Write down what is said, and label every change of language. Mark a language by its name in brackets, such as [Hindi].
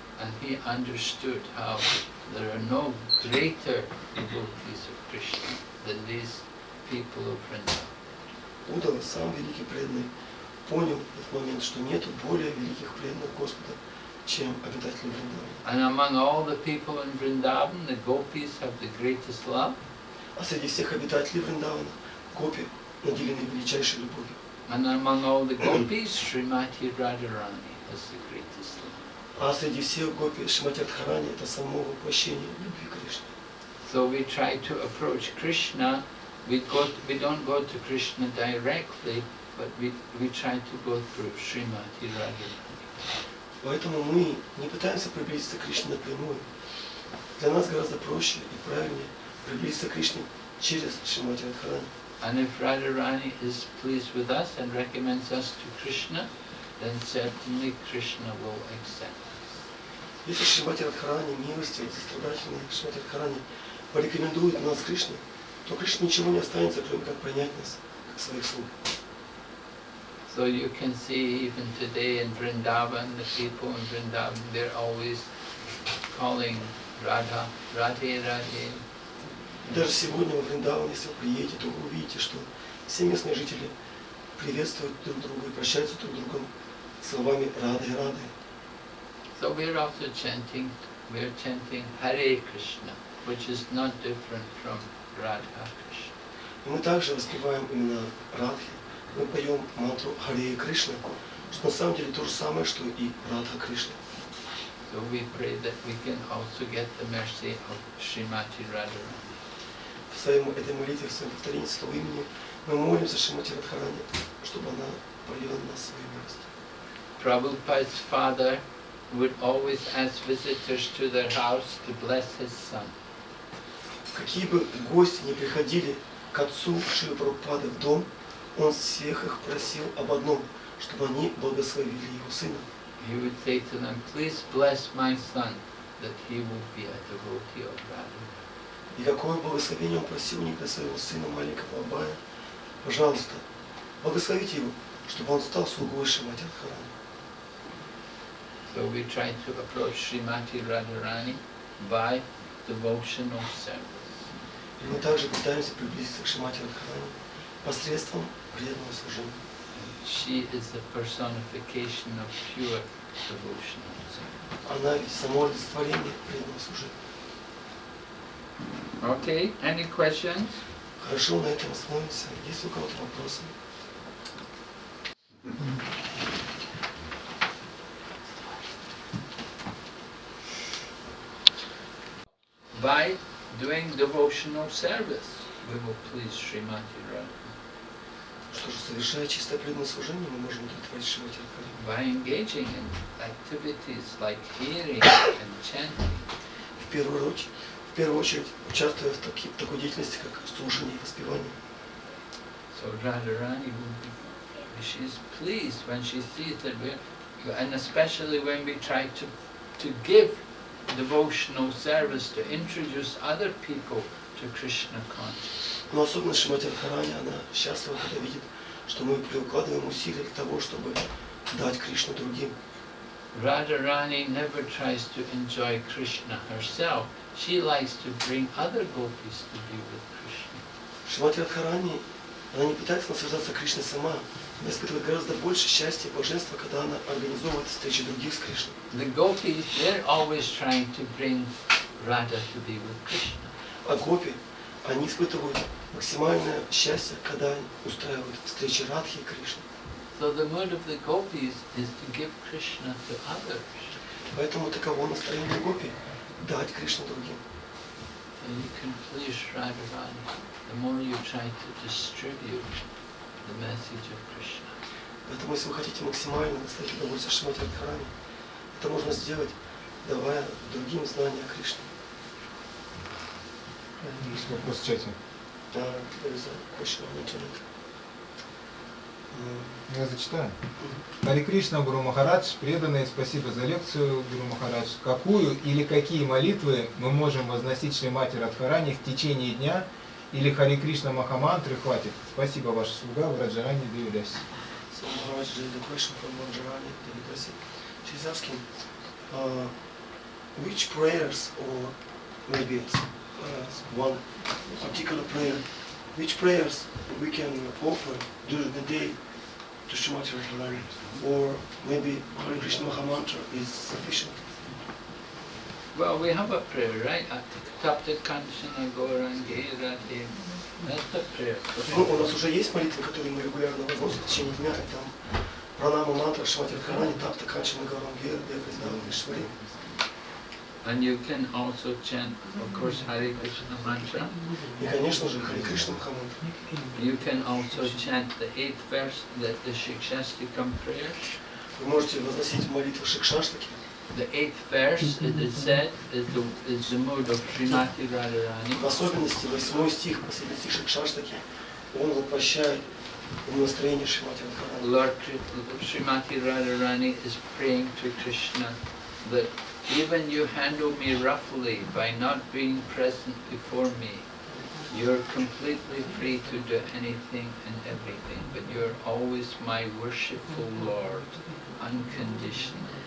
[English] And he understood how there are no greater devotees of Krishna than these people of Vrindavan. [Russian] Удава, сам великий преданный, понял в этот момент, что нету более великих преданных Господа, чем обитатели Вриндавана. [English] And among all the people in Vrindavan, the gopis have the greatest love. [Russian] А среди всех обитателей Вриндавана гопи наделены величайшей любовью. [English] And among all the gopis, Srimati Radharani has the greatest love. [Russian] А среди всех гопи Шримати Радхарани это само воплощение любви к Кришне. [English] So we try to approach Krishna. We don't go to Krishna directly, but we try to go through Srimati Radharani. [Russian] Поэтому мы не пытаемся приблизиться к Кришне напрямую. Для нас гораздо проще и правильнее приблизиться к Кришне через Шримати Радхарани. [English] And if Radharani is pleased with us and recommends us to Krishna, then certainly Krishna will accept us. [Russian] Если Шримати Радхарани, милостивый, сострадательный Шримати Радхарани порекомендует нас Кришне, то Кришне ничего не останется, кроме как принять нас, как своих слуг. [English] So you can see even today in Vrindavan, the people in Vrindavan, they're always calling Radha, Radhe, Radhe. [Russian] Даже сегодня во Вриндаван, если вы приедете, то вы увидите, что все местные жители приветствуют друг друга и прощаются друг с другом словами Рады, Рады. [English] So we're also chanting Hare Krishna, which is not different from Radha Krishna. [Russian] И мы также воспеваем имена Радхи, мы поем мантру Харе Кришна, что на самом деле то же самое, что и Радха Кришна. [English] So we pray that we can also get the mercy of Srimati Radharani. [Russian] В своей этой молитве, в своем повторении своего имени, мы молимся Шримати Радхарани, чтобы она проявила на нас свою милость. [English] Prabhupada's father would always ask visitors to their house to bless his son. [Russian] Какие бы гости ни приходили к отцу Шрилы Прабхупады в дом, он всех их просил об одном, чтобы они благословили его сына. [English] He would say to them, please bless my son, that he will be a devotee of Radha. [Russian] И какое благословение он просил у них для своего сына, маленького Абая. Пожалуйста, благословите его, чтобы он стал слугой Шримати Радхарани. [English] So we try to approach Srimati Radharani by devotional service. [Russian] И мы также пытаемся приблизиться к Шримати Радхарани посредством преданного служения. [English] She is the personification of pure devotional service. [Russian] Она ведь само олицетворение преданного служения. [English] Okay, any questions? [Russian] Хорошо, на этом остановимся. Есть у кого-то вопросы? [English] By doing devotional service, we will please Srimati Radha. [Russian] Что же, совершая чистое преданное служение, мы можем удовлетворить Шримати Радхарани. [English] By engaging in activities like hearing and chanting. [Russian] В первую очередь, участвуя в такой деятельности, как слушание и воспевание. [English] So Radharani will be, she's pleased when she sees that and especially when we try to give devotional service, to introduce other people to Krishna consciousness. [Russian] Но особенно Шримати Радхарани, она счастлива, когда видит, что мы прикладываем усилия для того, чтобы дать Кришну другим. [English] Radharani never tries to enjoy Krishna herself. She likes to bring other gopis to be with Krishna. [Russian] Шримати Радхарани, она не пытается наслаждаться Кришной сама, она испытывает гораздо больше счастья и блаженства, когда она организовывает встречи других с Кришной. [English] The gopis, they're always trying to bring Radha to be with Krishna. [Russian] А гопи, они испытывают максимальное счастье, когда устраивают встречи Радхи и Кришны. [English] So the mood of the gopis is to give Krishna to others. [Russian] Поэтому таково настроение гопи – дать Кришну другим. [English] So you can please Radharani. The more you try to distribute the message of Krishna. [Russian] Поэтому, если вы хотите максимально доставить удовольствие Шримати Радхарани, это можно сделать, давая другим знания о Кришне. Есть вопрос в чате. [English] There is a question on internet. [Russian] Я зачитаю. Харе Кришна, Гуру Махарадж, преданные, спасибо за лекцию, Гуру Махарадж. Какую или какие молитвы мы можем возносить Шримати Радхарани в течение дня, или Харе Кришна Махамантры хватит? Спасибо, ваша слуга, Враджарани Девидаси. [English] So Maharaj, there is a question from Vajrayani Devadasi. She's asking, which prayers or maybe one particular prayer. Which prayers we can offer during the day to Srimati Radharani? Or maybe Hare Krishna Maha Mantra is sufficient? Well, we have a prayer, right? Tapta Kanchana Gaurangi Radhe. That's the prayer. [Russian] Ну, у нас уже есть молитвы, которые мы регулярно возносим в течение дня, и там пранама мантра Шримати Радхарани, Тапта Канчана Гауранги Радhe, Вриндавана Вишвари. [English] And you can also chant, of course, Hare Krishna mantra. [Russian] И, конечно же, Харе Кришна Маха Мантра. [English] You can also chant the 8th verse, the Shikshastikam prayer. [Russian] Вы можете возносить молитву Шикшаштаки. [English] The 8th verse, it is said, is the mood of Srimati Radharani. [Russian] В особенности 8 стих, последний стих Шикшаштаки, он воплощает настроение Шримати Радхарани. [English] Lord Srimati Radharani is praying to Krishna that even you handle me roughly by not being present before me, you're completely free to do anything and everything, but you're always my worshipful Lord, unconditional.